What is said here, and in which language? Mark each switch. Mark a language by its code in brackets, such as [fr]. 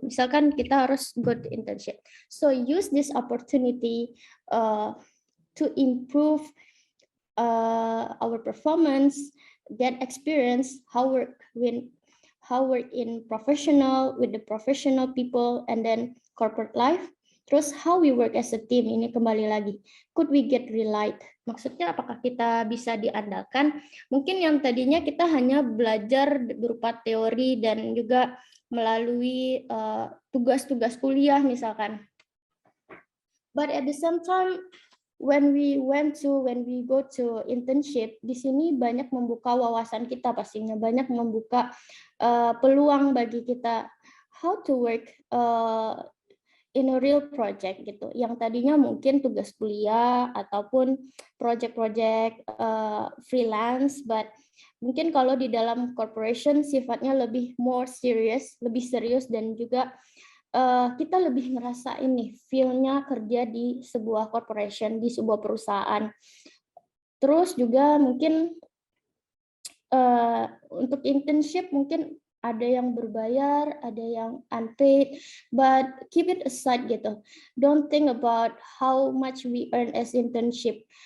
[id] Misalkan kita harus [en] go to internship. So use this opportunity to improve our performance, get experience how work in professional with the professional people and then corporate life. [id] Terus [en] how we work as a team, [id] ini kembali lagi, [en] could we get relied? [id] Maksudnya apakah kita bisa diandalkan? Mungkin yang tadinya kita hanya belajar berupa teori dan juga melalui tugas-tugas kuliah misalkan. [en] But at the same time, when we go to internship, [id] di sini banyak membuka wawasan kita pastinya, banyak membuka peluang bagi kita [en] how to work in a real project [id] gitu, yang tadinya mungkin tugas kuliah ataupun project-project freelance, but mungkin kalau di dalam corporation sifatnya lebih [en] more serious, [id] lebih serius, dan juga kita lebih ngerasain nih feel-nya kerja di sebuah corporation, di sebuah perusahaan. Terus juga mungkin untuk internship mungkin ada yang berbayar, ada yang unpaid, [en] but keep it aside [id] gitu. [en] Don't think about how much we earn as internship.